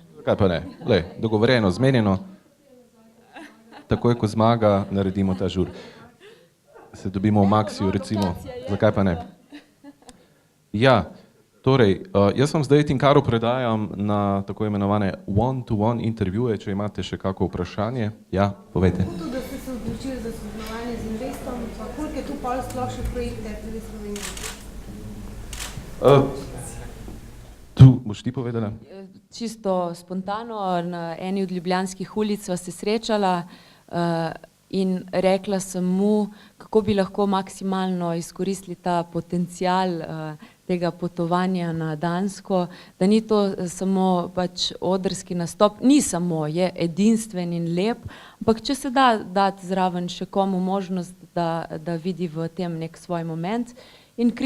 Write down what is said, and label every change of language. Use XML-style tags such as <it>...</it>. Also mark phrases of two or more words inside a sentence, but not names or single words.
<sl>Zakaj pa ne? Lej, dogovorjeno, zmenjeno. Takoj, ko zmaga, naredimo ta žur. Se dobimo v Maxiju, recimo. Zakaj pa ne? Ja, torej, jaz vam zdaj Tinkaru predajam na tako imenovane</sl> <en>one-to-one</en> <sl>intervjuje, če imate še kako vprašanje. Ja, povejte. Tudi, da ste se odločili za sodelovanje z Investom, pa koliko je tu pol sploh še projekt RTV Slovenije? Tu boš ti povedala? Čisto spontano, na eni od ljubljanskih ulic sva se srečala in rekla sem mu, kako bi lahko maksimalno izkoristili ta potencial tega potovanja na Dansko, da ni to samo pač odrski nastop, ni samo, je edinstven in lep, ampak če se da dati zraven še komu možnost, da vidi v tem nek svoj moment.</sl>